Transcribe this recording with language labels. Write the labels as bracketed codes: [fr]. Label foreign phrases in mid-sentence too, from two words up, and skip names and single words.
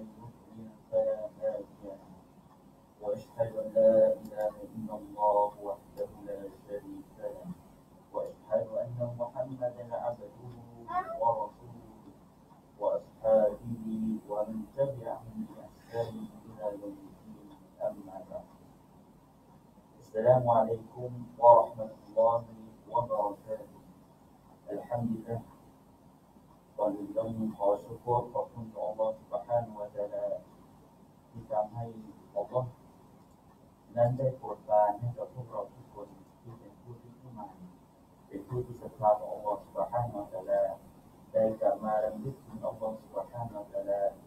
[ar] يضلل فلا هادي له وأشهد أن لا إله إلا الله وحده لا شريك له وأشهد أن محمدا عبده ورسوله وأصحابه ومن تبعهم بإحسان إلى يوم الدين أما بعد السلام عليكم ورحمة الله وبركاته الحمد لله [th] ก่อนอื่นต้องขอชูกรขอบคุณต่ออัลลอฮฺ [ar] سبحانه และ تعالى [th] ที่ทำให้อัลลอฮฺนั้นได้โปรดปรานให้กับพวกเราทุกคนที่ เป็นผู้ที่เข้ามาเป็นผู้ที่ศรัทธาต่ออัลลอฮฺ [ar] سبحانه และ تعالى [th] ได้กลับมารำลึกถึงอัลลอฮฺ [ar] سبحانه และ تعالى [th] ใน